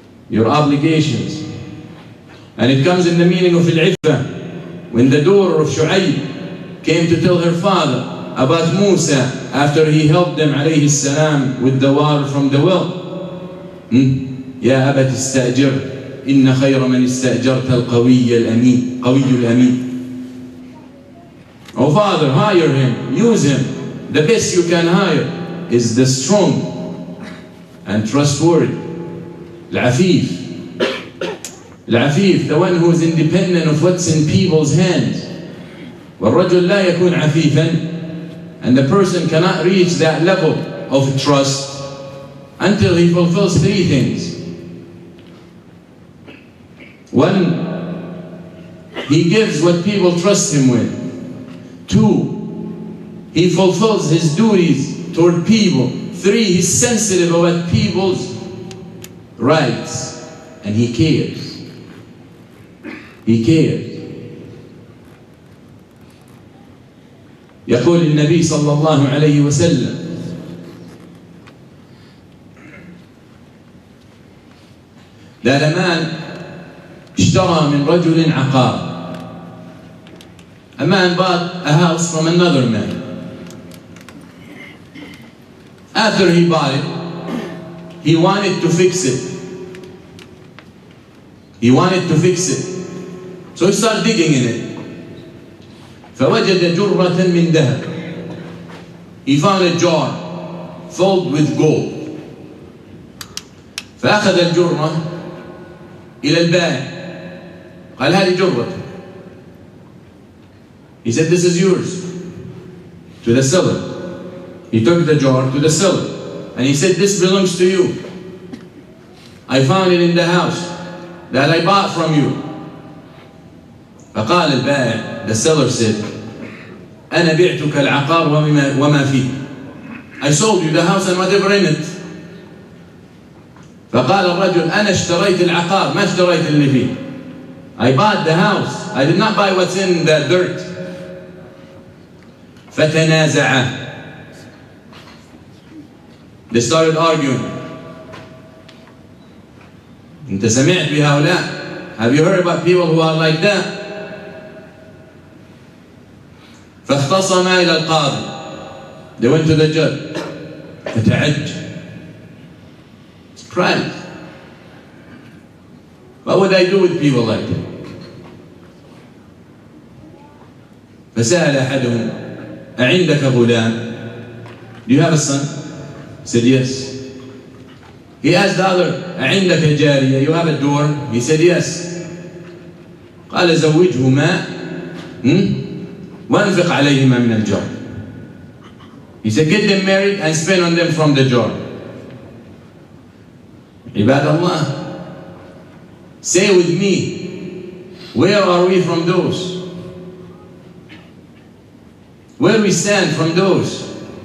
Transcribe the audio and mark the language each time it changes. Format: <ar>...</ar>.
<en>Your obligations. And it comes in the meaning of al-'iffa, when the daughter of Shu'aib came to tell her father about Musa after he helped them alayhi salam with the water from the well.</en> <ar>يا أبت استأجر إن خير من استأجرت القوي الأمين قوي الأمين.</ar> <en>Oh father, hire him, use him. The best you can hire is the strong and trustworthy. Al-Afif. Al-Afif, the one who is independent of what's in people's hands.</en> <ar>وَالرَّجُلْ لَا يَكُونْ عَفِيفًا.</ar> <en>And the person cannot reach that level of trust until he fulfills three things. One, he gives what people trust him with. Two, he fulfills his duties toward people. Three, he's sensitive about people's rights. And he cares. He cares.</en> <ar>يقول النبي صلى الله عليه وسلم</ar> <en>that a man</en> <ar>اشترى من رجل عقار.</ar> <en>A man bought a house from another man. After he bought it, he wanted to fix it. He wanted to fix it. So he started digging in it.</en> <ar>فوجد جرة من ذهب.</ar> <en>He found a jar filled with gold.</en> <ar>فأخذ الجرة إلى البائع. قال هذه جرتك.</ar> <en>He said, this is yours. To the seller. He took the jar to the seller. And he said, this belongs to you. I found it in the house that I bought from you.</en> <ar>فقال البائع,</ar> <en>the seller said,</en> <ar>أنا بعتك العقار وما فيه.</ar> <en>I sold you the house and whatever in it.</en> <ar>فقال الرجل, أنا اشتريت العقار ما اشتريت اللي فيه.</ar> <en>I bought the house. I did not buy what's in the dirt.</en> <ar>فتنازعا.</ar> <en>They started arguing.</en> <ar>أنت سمعت بهؤلاء?</ar> <en>Have you heard about people who are like that?</en> <ar>فاختصما إلى القاضي.</ar> <en>They went to the judge.</en> <ar>فتعجب.</ar> <en>Surprised. What would I do with people like that?</en> <ar>فسأل أحدهم, أعندك غلام?</ar> <en>Do you have a son? He said, yes. He asked the other,</en> <ar>أعندك جارية?</ar> <en>You have a daughter? He said, yes.</en> <ar>قال زوجه ماء وانفق عليهما من الجار.</ar> <en>He said, get them married and spend on them from the jar.</en> <ar>عباد الله,</ar> <en>say with me, where are we from those? Where we stand from those?</en>